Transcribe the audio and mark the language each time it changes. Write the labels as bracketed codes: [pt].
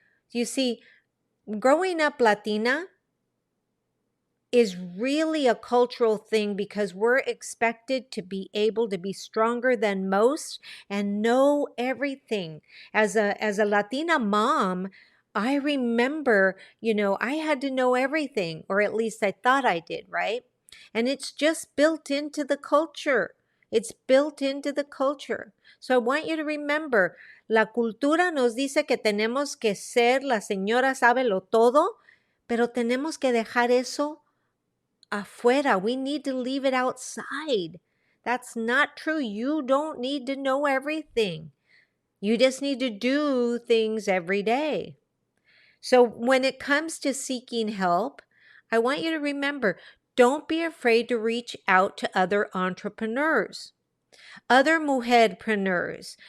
[en] You see, growing up Latina is really a cultural thing because we're expected to be able to be stronger than most and know everything. As a Latina mom, I remember, I had to know everything, or at least I thought I did, right? And it's just built into the culture. It's built into the culture. So I want you to remember, [es] la cultura nos dice que tenemos que ser la señora sabe lo todo, pero tenemos que dejar eso afuera. [en] We need to leave it outside. That's not true. You don't need to know everything. You just need to do things every day. So when it comes to seeking help, I want you to remember, don't be afraid to reach out to other entrepreneurs, other mujer-preneurs.